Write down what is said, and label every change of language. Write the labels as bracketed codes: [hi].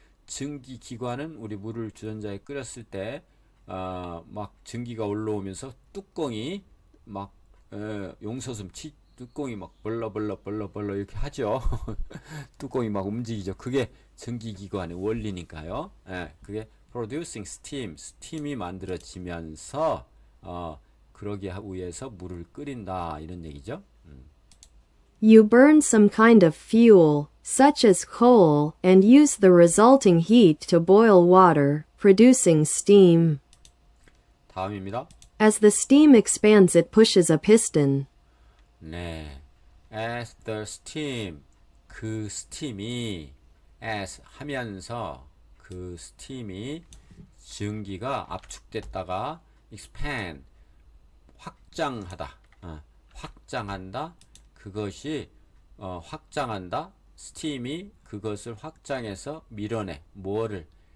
[ko] 증기 기관은 우리 물을 주전자에 끓였을 때 막 증기가 올라오면서 뚜껑이 막 용서슴 뚜껑이 막 벌러 이렇게 하죠. 뚜껑이 막 움직이죠. 그게 증기기관의 원리니까요. 그게 [en] producing steam, [ko] 스팀이 만들어지면서 그러기 위해서 물을 끓인다 이런 얘기죠. [en] You burn some kind of fuel, such as coal, and use the resulting heat to boil water, producing steam. [ko] 다음입니다. [en] As the steam expands, it pushes a piston. [ko] 네, as the steam 그 스팀이 as 하면서 그 스팀이 증기가 압축됐다가 expand 확장하다 확장한다 그것이 확장한다 스팀이 그것을 확장해서 밀어내 뭐를